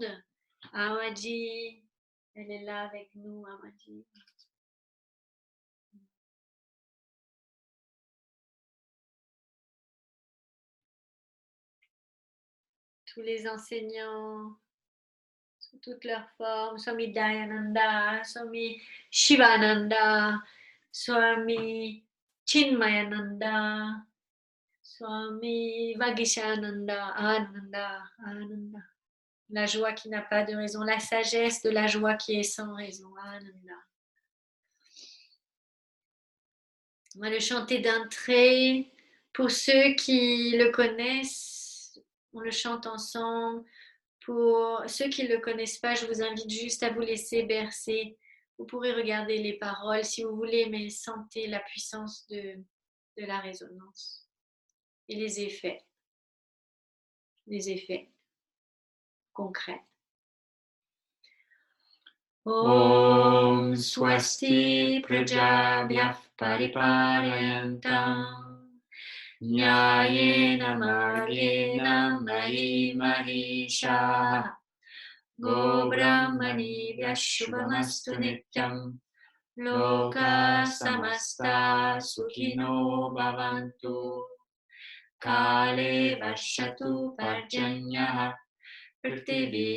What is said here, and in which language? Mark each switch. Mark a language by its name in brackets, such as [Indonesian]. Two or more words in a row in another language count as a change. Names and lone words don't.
[French] Amaji, elle est là avec nous, Amaji. Tous les enseignants, sous toutes leurs formes, Swami Dayananda, Swami Shivananda, Swami Chinmayananda, Swami Vagishananda, Ananda, Ananda. La joie qui n'a pas de raison, la sagesse de la joie qui est sans raison, Ananda. On va le chanter d'un trait. Pour ceux qui le connaissent, on le chante ensemble. Pour ceux qui ne le connaissent pas, je vous invite juste à vous laisser bercer. Vous pourrez regarder les paroles si vous voulez, mais sentez la puissance de la résonance et les effets concrets. [Sanskrit] ॐ स्वस्ति प्रजाभ्यः परिपालयन्ताम् न्यायेन मार्गेण मही महीश गो ब्राह्मणि व्यशुभमस्तु नित्यं लोक समस्त सुखिनो भवन्तु काले वर्षतु पर्जन्य पृथ्वी